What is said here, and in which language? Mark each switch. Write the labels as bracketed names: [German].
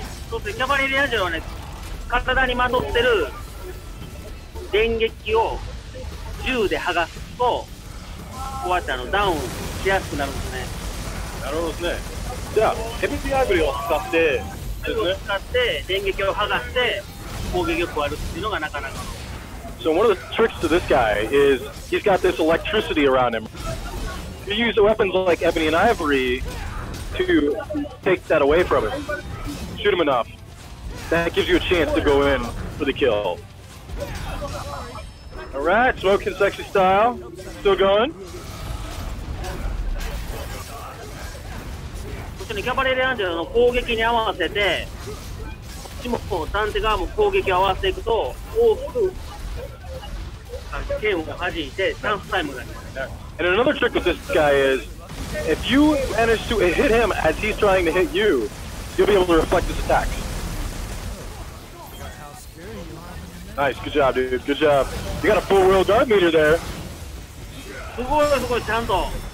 [Japanese] そうですね、キャバリエアンジェロはね、体にまとってる電撃を銃で剥がすと、こうやってダウンしやすくなるんですね。なるほどですね。じゃあ、ヘビーアイブリを使って、電撃を剥がして攻撃を加えるっていうのがなかなか。 [English] So one of the tricks to this guy is he's got this electricity around him. You use weapons like ebony and ivory to take that away from him. Shoot him enough. That gives you a chance to go in for the kill. Alright, smoking sexy style. Still going. [Japanese] そしてね、キャバレリアンジェロの攻撃に合わせて、こっちもダンテ側も攻撃を合わせていくと、大きく剣を弾いてチャンスタイムになります。 [English] And another trick with this guy is, if you manage to hit him as he's trying to hit you, you'll be able to reflect his attacks. Nice, good job, dude. Good job. You got a full wheel guard meter there. [Japanese] すごいちゃんと。